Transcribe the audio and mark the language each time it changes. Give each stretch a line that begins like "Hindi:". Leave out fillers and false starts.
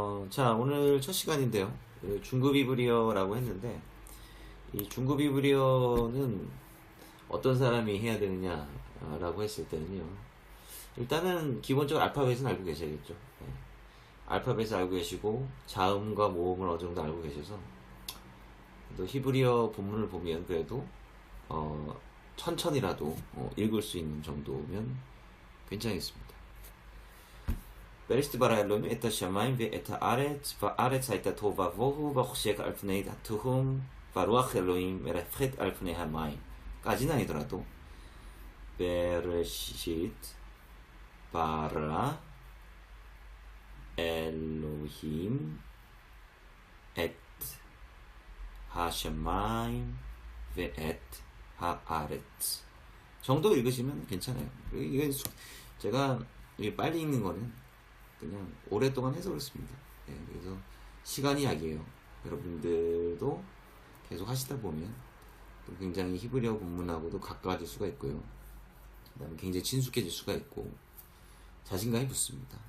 Korean: 자, 오늘 첫 시간인데요. 중급 히브리어라고 했는데, 이 중급 히브리어는 어떤 사람이 해야 되느냐라고 했을 때는요, 일단은 기본적으로 알파벳은 알고 계셔야겠죠. 알파벳을 알고 계시고 자음과 모음을 어느 정도 알고 계셔서, 또 히브리어 본문을 보면 그래도 천천히라도 읽을 수 있는 정도면 괜찮겠습니다.
Hebrew: בראשית ברא אלוהים את השמיים ואת הארץ, והארץ הייתה תוהו ובוהו וחושך על פני התהום, ורוח אלוהים מרחפת על פני המים.
Korean: 까지는 아니더라도
Hebrew: בראשית ברא אלוהים את השמיים ואת הארץ
Korean: 정도 읽으시면 괜찮아요. 이게 제가 빨리 읽는 거는 그냥 오랫동안 해서 그렇습니다. 예, 그래서 시간이 약이에요. 여러분들도 계속 하시다 보면 또 굉장히 히브리어 본문하고도 가까워질 수가 있고요. 그다음에 굉장히 친숙해질 수가 있고 자신감이 붙습니다.